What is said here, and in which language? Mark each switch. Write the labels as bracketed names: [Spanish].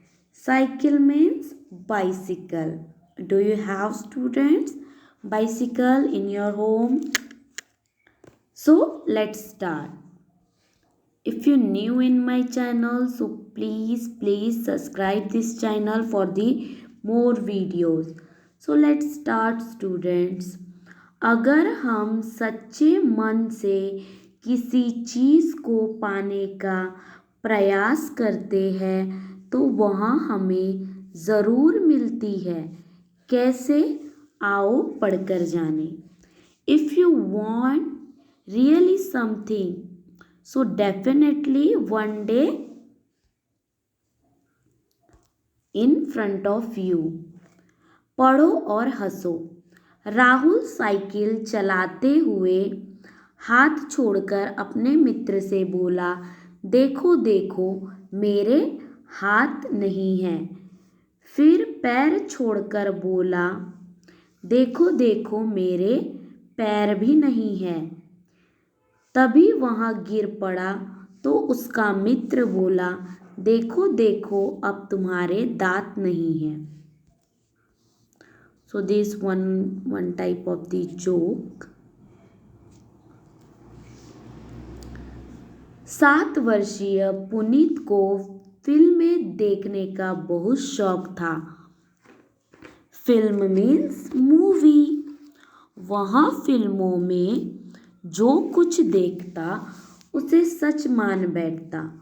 [English] Cycle means bicycle. Do you have students bicycle in your home? So let's start. If you're new in my channel, so please subscribe this channel for the more videos. So let's start students. [Hindi] अगर हम सच्चे मन से किसी चीज़ को पाने का प्रयास करते हैं तो वह हमें ज़रूर मिलती है. कैसे? आओ पढ़कर जाने. [English] If you want really something, so definitely one day in front of you. [Hindi] पढ़ो और हंसो. राहुल साइकिल चलाते हुए हाथ छोड़कर अपने मित्र से बोला, देखो देखो मेरे हाथ नहीं हैं. फिर पैर छोड़कर बोला, देखो देखो मेरे पैर भी नहीं हैं. तभी वहाँ गिर पड़ा तो उसका मित्र बोला, देखो देखो अब तुम्हारे दांत नहीं हैं. [English] So this one type of the joke. [Hindi] 7 वर्षीय पुनीत को फिल्में देखने का बहुत शौक था. [English] Film means movie. [Hindi] वहाँ फिल्मों में जो कुछ देखता उसे सच मान बैठता.